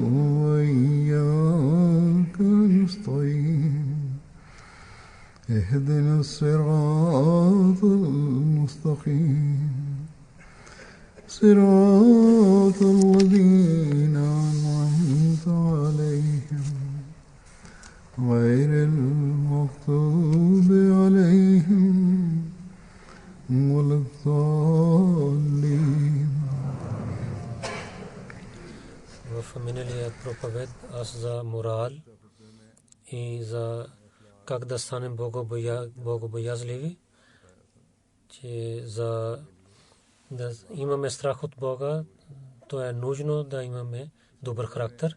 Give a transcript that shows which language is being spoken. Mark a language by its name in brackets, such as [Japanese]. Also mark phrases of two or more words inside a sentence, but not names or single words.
[Arabic] وإياك نستعين اهدنا الصراط المستقيم صراط الذين أنعمت عليهم غير المغضوب عليهم ولا الضالين. [Bulgarian] В миналия проповед аз за морал и за как да станем богобоязливи, че за да имаме страх от Бога, то е нужно да имаме добър характер.